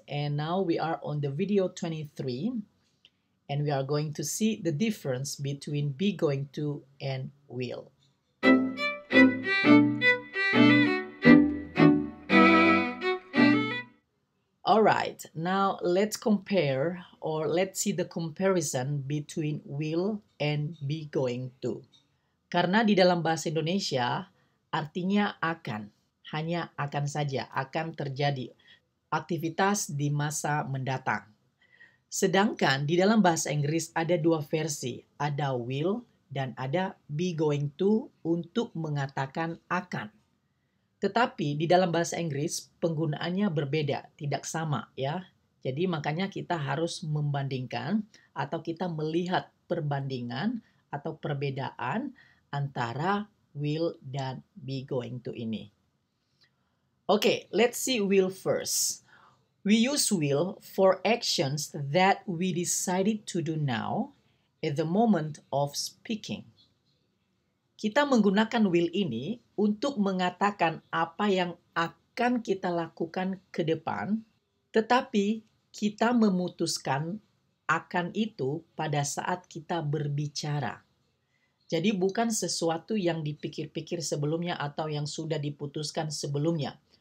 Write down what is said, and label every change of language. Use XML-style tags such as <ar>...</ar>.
<en>And now we are on the video 23, and we are going to see the difference between be going to and will. All right, now let's compare or let's see the comparison between will and be going to.</en> <id>Karena di dalam bahasa Indonesia artinya akan, hanya akan saja, akan terjadi aktivitas di masa mendatang. Sedangkan di dalam bahasa Inggris ada dua versi, ada will dan ada be going to untuk mengatakan akan. Tetapi di dalam bahasa Inggris penggunaannya berbeda, tidak sama ya. Jadi makanya kita harus membandingkan atau kita melihat perbandingan atau perbedaan antara will dan be going to ini.</id> <en>Okay, let's see will first. We use will for actions that we decided to do now at the moment of speaking.</en> <id>Kita menggunakan will ini untuk mengatakan apa yang akan kita lakukan ke depan, tetapi kita memutuskan akan itu pada saat kita berbicara. Jadi bukan sesuatu yang dipikir-pikir sebelumnya atau yang sudah diputuskan sebelumnya.</id>